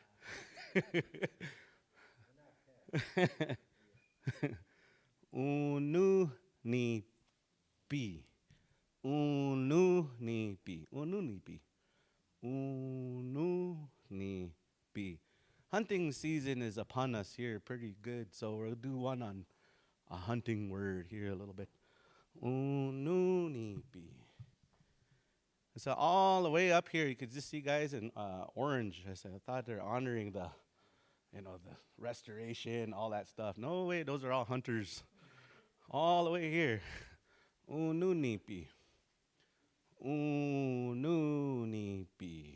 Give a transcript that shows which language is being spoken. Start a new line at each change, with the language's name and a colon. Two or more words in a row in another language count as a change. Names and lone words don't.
English: Unu ni pi. Unu ni pi. Unu ni pi. Unu ni pi. Hunting season is upon us here pretty good, so we'll do one on a hunting word here a little bit. Unu ni pi. So all the way up here, you could just see guys in orange. I thought they're honoring the restoration, all that stuff. No way, those are all hunters. All the way here. Ununipi. Ununipi.